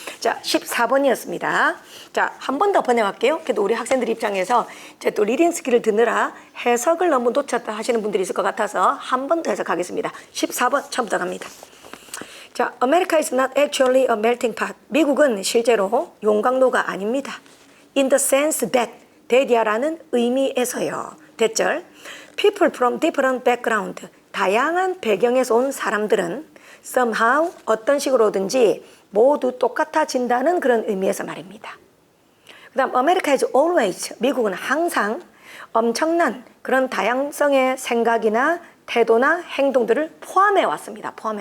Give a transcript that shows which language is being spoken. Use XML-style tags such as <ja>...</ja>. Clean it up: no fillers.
<ko>자, 14번이었습니다. 자, 한 번 더 번역할게요. 그래도 우리 학생들 입장에서 이제 또 리딩 스킬을 듣느라 해석을 너무 놓쳤다 하시는 분들이 있을 것 같아서 한 번 더 해석하겠습니다. 14번 처음부터 갑니다. 자,</ko> <en>America is not actually a melting pot.</en> <ko>미국은 실제로 용광로가 아닙니다.</ko> <en>In the sense that,</en> <ko>대디아라는 의미에서요. 대절.</ko> <en>People from different background.</en> <ko>다양한 배경에서 온 사람들은 somehow, 어떤 식으로든지 모두 똑같아진다는 그런 의미에서 말입니다. 그 다음,</ko> <en>America is always,</en> <ko>미국은 항상 엄청난 그런 다양성의 생각이나 태도나 행동들을 포함해 왔습니다.</ko>